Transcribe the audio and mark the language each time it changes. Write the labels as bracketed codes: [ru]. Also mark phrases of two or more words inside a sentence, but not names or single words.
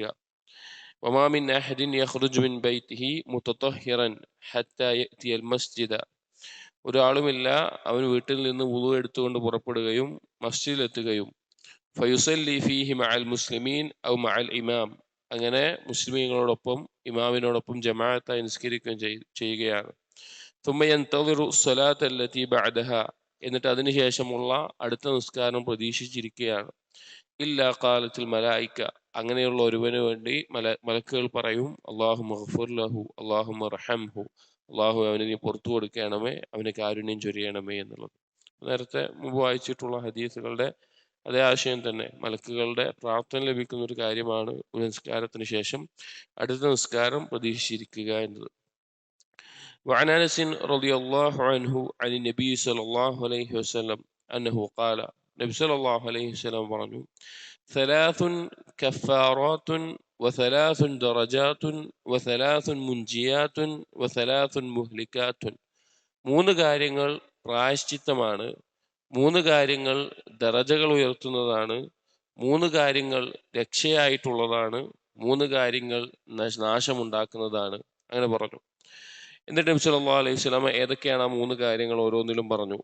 [ar] وما من أحد يخرج من بيته متطهرا حتى يأتي المسجد. [ml] ഒരാളുമില്ല അവൻ വീട്ടിൽ നിന്ന് വുളു എടുത്തുകൊണ്ട് പുറപ്പെടുകയും മസ്ജിദിലെത്തുകയും [ar] فيصلي فيه مع المسلمين أو مع الإمام. [ml] അങ്ങനെ മുസ്ലിമീങ്ങളോടൊപ്പം ഇമാമിനോടൊപ്പം ജമാഅത്തായി നിസ്കരിക്കുകയും ചെയ്യുകയാണ്. [ar] ثم ينتظر الصلاة التي بعدها. [ml] എന്നിട്ട് അതിനുശേഷമുള്ള അടുത്ത നിസ്കാരം പ്രതീക്ഷിച്ചിരിക്കുകയാണ്. [ar] إلا قالت الملائكة. [ml] അങ്ങനെയുള്ള ഒരുവന് വേണ്ടി മലക്കുകൾ പറയും, [ar] اللهم اغفر له، اللهم ارحمه. [ml] അല്ലാഹു അവന് നീ പുറത്തു കൊടുക്കണമേ, അവന് കാരുണ്യം ചൊരിയണമേ എന്നുള്ളത്. നേരത്തെ മുമ്പ് വായിച്ചിട്ടുള്ള ഹദീസുകളുടെ അതേ ആശയം തന്നെ. മലക്കുകളുടെ പ്രാർത്ഥന ലഭിക്കുന്ന ഒരു കാര്യമാണ് ഒരു നിസ്കാരത്തിന് ശേഷം അടുത്ത നിസ്കാരം പ്രതീക്ഷിച്ചിരിക്കുക എന്നത്. [ar] وعن أنس رضي الله عنه عن النبي صلى الله عليه وسلم أنه قال. [ml] നബി [ar] صلى الله عليه وسلم [ml] പറഞ്ഞു, [ar] ثلاث كفارات وثلاث درجات وثلاث منجيات وثلاث مهلكات. [ml] മൂന്ന് കാര്യങ്ങൾ പ്രായശ്ചിത്തമാണ്, മൂന്ന് കാര്യങ്ങൾ ദറജകൾ ഉയർത്തുന്നതാണ്, മൂന്ന് കാര്യങ്ങൾ രക്ഷയായിട്ടുള്ളതാണ്, മൂന്ന് കാര്യങ്ങൾ നാശമുണ്ടാക്കുന്നതാണ്. അങ്ങനെ പറഞ്ഞു. എന്നിട്ട് നബി [ar] صلى الله عليه وسلم [ml] ഏതൊക്കെയാണ് ആ മൂന്ന് കാര്യങ്ങൾ ഓരോന്നിലും പറഞ്ഞു.